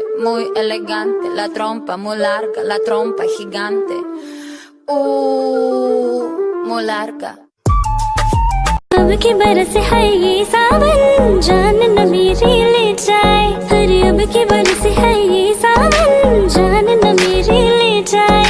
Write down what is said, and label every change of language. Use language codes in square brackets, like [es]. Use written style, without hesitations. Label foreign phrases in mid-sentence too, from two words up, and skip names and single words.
[es] muy elegante, la trompa muy larga, la trompa gigante. Muy larga. [hi] अब की बरस है ये सावन, जान न मेरी ले जाए। अरे अब की बरस है ये सावन, जान न मेरी ले जाए।